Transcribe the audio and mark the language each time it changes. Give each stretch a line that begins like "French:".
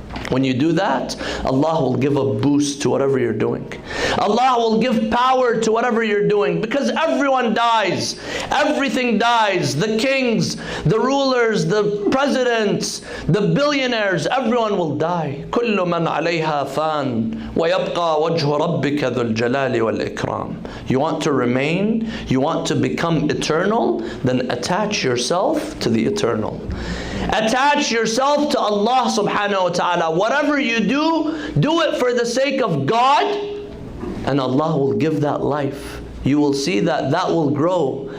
English: When you do that, Allah will give a boost to whatever you're doing. Allah will give power to whatever you're doing, because everyone dies. Everything dies. The kings, the rulers, the presidents, the billionaires, everyone will die.
Arabic: كل من عليها فان ويبقى وجه ربك ذو الجلال والإكرام.
English: You want to remain? You want to become eternal? Then attach yourself to the eternal. Attach yourself to Allah subhanahu wa ta'ala. Whatever you do it for the sake of God, and Allah will give that life. You will see that will grow.